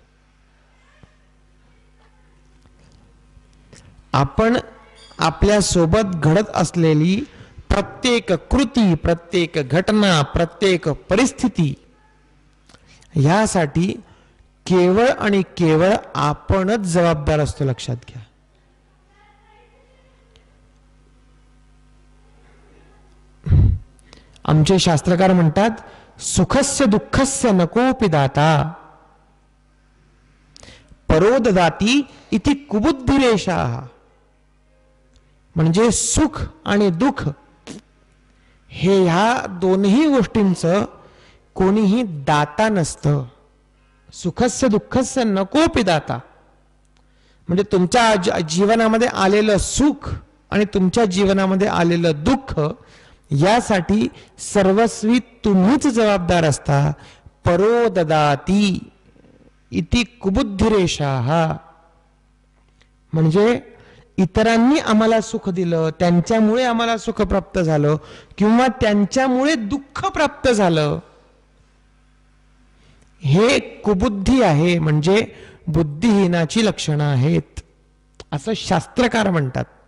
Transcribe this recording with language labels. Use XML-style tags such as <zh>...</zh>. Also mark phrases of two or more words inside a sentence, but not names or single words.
<mr>आपण आपल्या सोबत घडत असलेली प्रत्येक कृती, प्रत्येक घटना, प्रत्येक परिस्थिती यासाठी केवळ आणि केवळ आपणच जबाबदार असतो, लक्षात घ्या. आमचे शास्त्रकार म्हणतात</mr> <sa>सुखस्य दुःखस्य नकोपि दाता परो ददाती इति कुबुद्धिरेषाः.</sa> <mr>म्हणजे सुख आणि दुःख हे ह्या दोन्ही गोष्टींचं कोणीही दाता नसतं.</mr> <sa>सुखस्य दुःखस्य नकोपि दाता</sa> <mr>म्हणजे तुमच्या जीवनामध्ये आलेलं सुख आणि तुमच्या जीवनामध्ये आलेलं दुःख यासाठी सर्वस्वी तुम्हीच जबाबदार असता.</mr> <sa>परो ददाती इति कुबुद्धिरेषाः</sa> <mr>म्हणजे इतरांनी आम्हाला सुख दिलं, त्यांच्यामुळे आम्हाला सुख प्राप्त झालं किंवा त्यांच्यामुळे दुःख प्राप्त झालं, हे कुबुद्धी आहे, म्हणजे बुद्धिहीनाची लक्षणं आहेत असं शास्त्रकार म्हणतात.</mr>